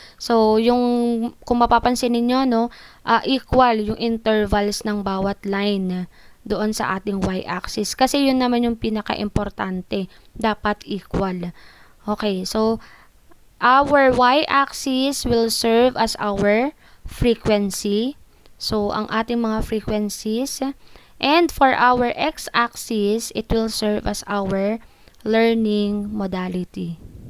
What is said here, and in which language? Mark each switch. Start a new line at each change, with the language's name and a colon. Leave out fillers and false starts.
Filipino: So, yung, kung mapapansin ninyo, no, equal yung intervals ng bawat line doon sa ating y-axis. Kasi yun naman yung pinaka-importante. Dapat equal.
English: Okay, so our y-axis will serve as our frequency.
Filipino: So, ang ating mga frequencies.
English: And for our x-axis, it will serve as our learning modality.